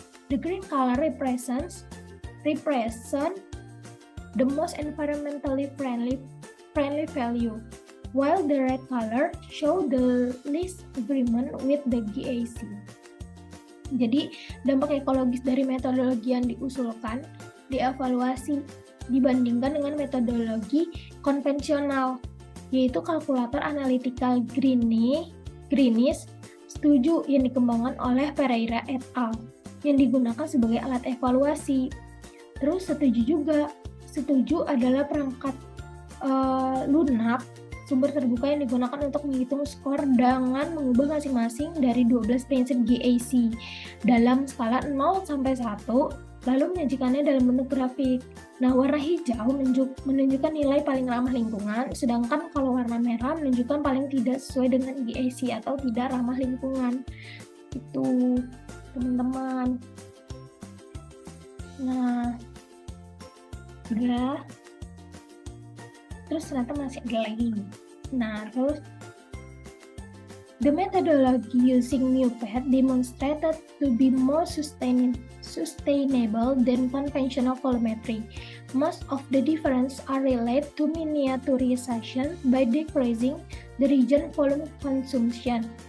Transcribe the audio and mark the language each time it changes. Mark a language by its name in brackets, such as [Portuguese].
[English] The green color represent the most environmentally friendly value, while the red color show the least agreement with the GAC. [Indonesian] Jadi, dampak ekologis dari metodologi yang diusulkan dievaluasi dibandingkan dengan metodologi konvensional, yaitu kalkulator analytical greenness setuju yang dikembangkan oleh Pereira et al. Yang digunakan sebagai alat evaluasi. Terus setuju adalah perangkat lunak sumber terbuka yang digunakan untuk menghitung skor dengan mengubah masing-masing dari 12 prinsip GAC dalam skala 0 sampai 1, lalu menyajikannya dalam bentuk grafik. Nah, warna hijau menunjukkan nilai paling ramah lingkungan, sedangkan kalau warna merah menunjukkan paling tidak sesuai dengan GAC atau tidak ramah lingkungan. Itu, teman-teman. Nah, udah. Terus ternyata masih ada lagi. Nah, terus [English] the methodology using NewPad demonstrated to be more sustainable than conventional volumetry. Most of the difference are related to miniaturization by decreasing the region volume consumption.